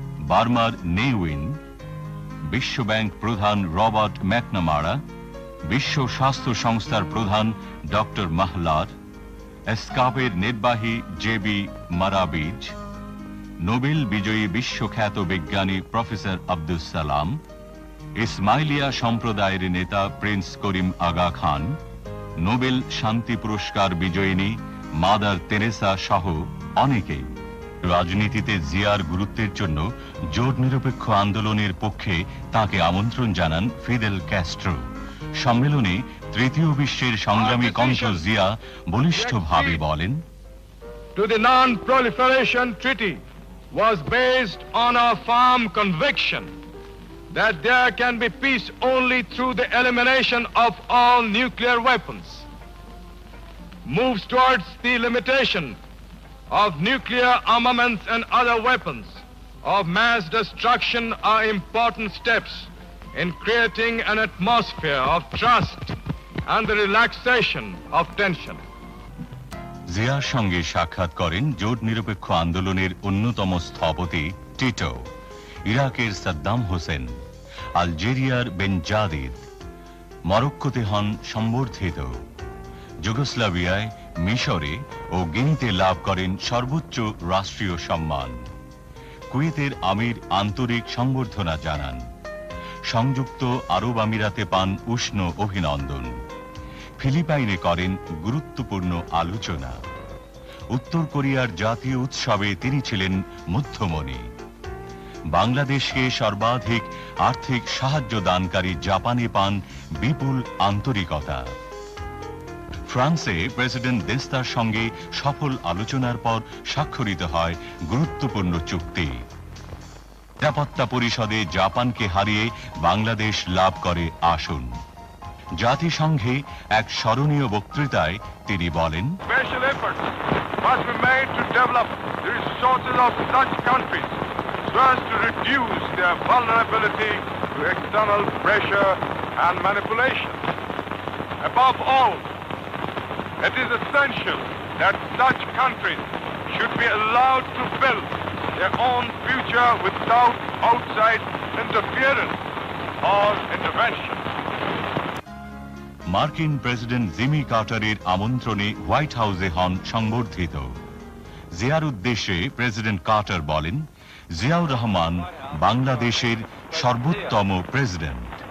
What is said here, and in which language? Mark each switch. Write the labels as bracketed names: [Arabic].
[Bangla] বার্মার নেউইন, বিশ্বব্যাংক প্রধান রবার্ট ম্যাকনামারা, বিশ্ব স্বাস্থ্য সংস্থার প্রধান ডক্টর মাহলার, এসকাপের নির্বাহী জেবি মারাবিজ, নোবেল বিজয়ী বিশ্বখ্যাত বিজ্ঞানী প্রফেসর আব্দুস সালাম, ইসমাইলিয়া সম্প্রদায়ের নেতা প্রিন্স করিম আগা খান, নোবেল শান্তি পুরস্কার বিজয়িনী মাদার তেরেসা সহ অনেকেই। রাজনীতিতে জিয়ার গুরুত্বের জন্য জোট নিরপেক্ষ আন্দোলনের পক্ষে তাকে আমন্ত্রণ জানান ফিদেল ক্যাস্ট্রো। সম্মেলনে তৃতীয় বিশ্বের সংগ্রামী কণ্ঠ জিয়া বলিষ্ঠভাবে বলেন, [English] To the Non-Proliferation Treaty was based on a firm conviction that there can be peace only through the elimination of all nuclear weapons. Moves towards the limitation of nuclear armaments and other weapons of mass destruction are important steps in creating an atmosphere of trust and the relaxation of tension. [Bangla] জিয়ার সঙ্গে সাক্ষাৎ করেন জোট নিরপেক্ষ আন্দোলনের অন্যতম স্থপতি Tito, ইরাকের সাদ্দাম হোসেন, আলজেরিয়ার বেনজাদিদ, মরক্কোতে হন সম্বর্ধিত, যুগোস্লাভিয়ায়, মিশরে ও গিনিতে লাভ করেন সর্বোচ্চ রাষ্ট্রীয় সম্মান। কুয়েতের আমির আন্তরিক সংবর্ধনা জানান। সংযুক্ত আরব আমিরাতে পান উষ্ণ অভিনন্দন। ফিলিপাইনে করেন গুরুত্বপূর্ণ আলোচনা। উত্তর কোরিয়ার জাতীয় উৎসবে তিনি ছিলেন মধ্যমণি। বাংলাদেশকে সর্বাধিক আর্থিক সাহায্য দানকারী জাপানে পান বিপুল আন্তরিকতা। ফ্রান্সে প্রেসিডেন্ট দেস্তার সঙ্গে সফল আলোচনার পর স্বাক্ষরিত হয় গুরুত্বপূর্ণ চুক্তি। নিরাপত্তা পরিষদে জাপানকে হারিয়ে বাংলাদেশ লাভ করে আসন। জাতিসংঘে এক স্মরণীয় বক্তৃতায় তিনি বলেন, [English] Special efforts must be made to develop the resources of such countries so as to reduce their vulnerability to external pressure and manipulation. Above all, it is essential that such countries should be allowed to build their own future without outside interference or intervention. [Bangla] মার্কিন president Jimmy কার্টারের আমন্ত্রণে white হাউসে হন সংবর্ধিত। জিয়ার উদ্দেশ্যে president Carter বলেন, জিয়াউর রহমান বাংলাদেশের সর্বোত্তম president.